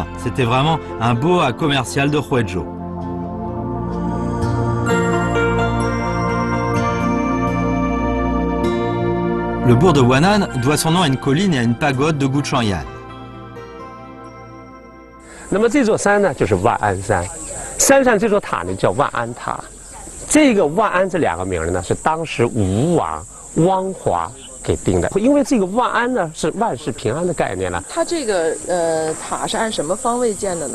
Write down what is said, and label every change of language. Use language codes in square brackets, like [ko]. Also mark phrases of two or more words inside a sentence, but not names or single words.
[fr] C'était vraiment un boa commercial de Huizhou. Le bourg de Wan'an doit son nom à une colline et à une pagode de Guchangyan. [zh] 那么这座山呢，就是万安山。山上这座塔呢，叫万安塔。这个万安这2个名呢，是当时吴王汪华给定的。因为这个万安呢，是万事平安的概念了。它这个塔是按什么方位建的呢？